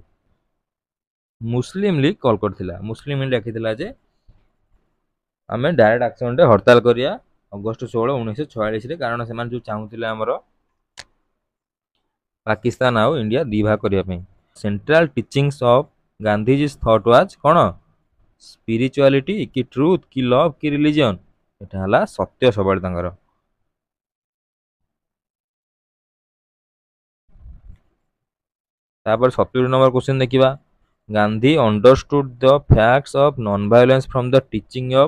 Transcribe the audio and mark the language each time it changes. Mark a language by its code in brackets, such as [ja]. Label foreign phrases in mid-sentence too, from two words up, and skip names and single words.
[or] ମୁସଲିମ ଲିଗ କଲ୍ କରିଥିଲା। ମୁସଲିମ ଲିଗ ଡାକିଥିଲା ଯେ ଆମେ ଡାଇରେକ୍ଟ ଆକ୍ସନରେ ହରତାଳ କରିବା ଅଗଷ୍ଟ 16 1946ରେ, କାରଣ ସେମାନେ ଯୋଉ ଚାହୁଁଥିଲେ ଆମର ପାକିସ୍ତାନ ଆଉ ଇଣ୍ଡିଆ ଦି ଭାଗ କରିବା ପାଇଁ। [en] Central teachings of Gandhiji's thought was କ'ଣ? ସ୍ପିରିଚୁଆଲିଟି କି ଟ୍ରୁଥ କି ଲଭ୍ କି ରିଲିଜିଅନ? [or] ଏଟା ହେଲା ସତ୍ୟ ସବୁବେଳେ ତାଙ୍କର। ତାପରେ 70 ନମ୍ବର କ୍ୱେଶ୍ଚିନ୍ ଦେଖିବା [en] Gandhi understood the facts of non-violence from the teaching of.